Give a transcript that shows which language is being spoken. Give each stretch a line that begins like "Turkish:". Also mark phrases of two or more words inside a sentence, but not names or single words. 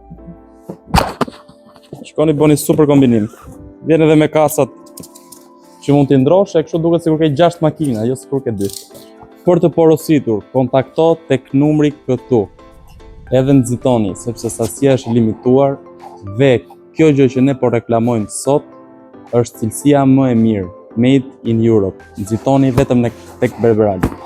Albanian: Shkoni bëni super kombinim. Vjen edhe me kasat që mund t'i ndrosh, e kështu duket sikur ke 6 makina, jo sikur ke 2. Për të porositur, kontakto tek numri këtu. Edhe nxitoni, sepse sasia është limituar dhe kjo gjë që ne po reklamojmë sot është cilësia më e mirë,
English: made in Europe.
Albanian: Nxitoni vetëm tek Berberali.